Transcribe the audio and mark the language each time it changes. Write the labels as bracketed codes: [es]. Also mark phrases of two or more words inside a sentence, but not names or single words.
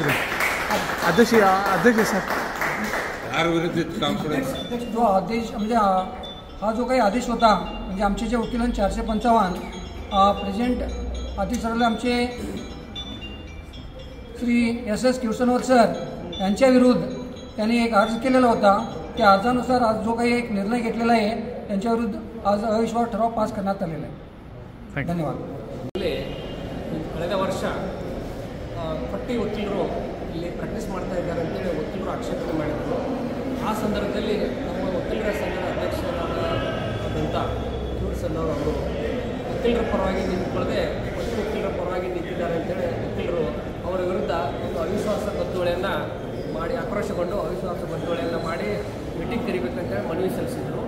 [mr] जो आदेश म्हणजे हा जो काही आदेश होता म्हणजे आमचे जे वकिलांनी 455 प्रेझेंट आदेश ठरवले आमचे श्री SS किवडसण्णवर सर यांच्या विरुद्ध त्यांनी एक अर्ज केलेला होता। त्या अर्जानुसार आज जो काही एक निर्णय घेतलेला आहे त्यांच्या विरुद्ध आज अविश्वास ठराव पास करण्यात आलेला आहे। धन्यवाद। [kn] ಕಳೆದ ವರ್ಷ ಪಟ್ಟಿ ವಕೀಲರು ಇಲ್ಲಿ ಪ್ರಾಕ್ಟೀಸ್ ಮಾಡ್ತಾ ಇದ್ದಾರೆ ಅಂತೇಳಿ ವಕೀಲರು ಆಕ್ಷೇಪಣೆ ಮಾಡಿದರು। ಆ ಸಂದರ್ಭದಲ್ಲಿ ನಮ್ಮ ವಕೀಲರ ಸಂಘದ ಅಧ್ಯಕ್ಷರಾದಂಥ ಕಿವಡಸಣ್ಣವರು ಅವರು ವಕೀಲರ ಪರವಾಗಿ ನಿಂತುಕೊಳ್ಳದೆ ವಕೀಲರ ಪರವಾಗಿ ನಿಂತಿದ್ದಾರೆ ಅಂತೇಳಿ ವಕೀಲರು ಅವರ ವಿರುದ್ಧ ಒಂದು ಅವಿಶ್ವಾಸ ಗೊತ್ತುವಳಿಯನ್ನು ಮಾಡಿ ಆಕ್ರೋಶಗೊಂಡು ಅವಿಶ್ವಾಸ ಗೊತ್ತುವಳಿಯನ್ನು ಮಾಡಿ ಮೀಟಿಂಗ್ ಕರಿಬೇಕಂತೇಳಿ ಮನವಿ ಸಲ್ಲಿಸಿದರು।